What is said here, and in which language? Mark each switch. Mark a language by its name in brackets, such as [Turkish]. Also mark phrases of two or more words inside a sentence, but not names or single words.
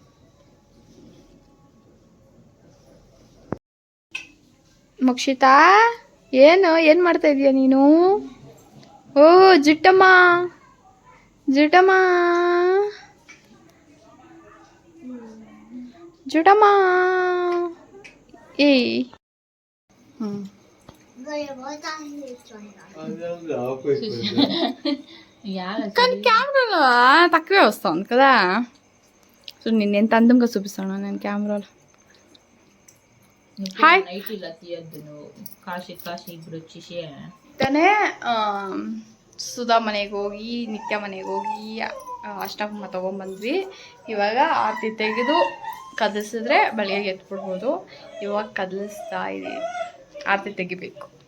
[Kannada] ಮೋಕ್ಷಿತಾ ಏನು ಮಾಡ್ತಾ ಇದೀಯ ನೀನು? [Telugu] ಓ ಜುಟ್ಟಮ್ಮ ಜುಟಮ್ಮ ಜುಟಮ್ಮ ಏಯ್ కానీ కెమెరాలో తక్కువే వస్తుంది కదా. సో నేను ఎంత అందంగా చూపిస్తాను నేను కెమెరాలో. [Kannada] హాయ్ ತಾನೇ ಸುಧಾ ಮನೆಗೆ ಹೋಗಿ ನಿತ್ಯ ಮನೆಗೆ ಹೋಗಿ ಅರ್ಶನ ಕುಂಕುಮ ತೊಗೊಂಬಂದ್ವಿ. ಇವಾಗ ಆರತಿ ತೆಗೆದು ಕದಲಿಸಿದ್ರೆ ಬೆಳಗ್ಗೆ ಎತ್ಬಿಡ್ಬೋದು. ಇವಾಗ ಕದಲಿಸ್ತಾ ಇದ್ದೀವಿ, ಆರತಿ ತೆಗಿಬೇಕು.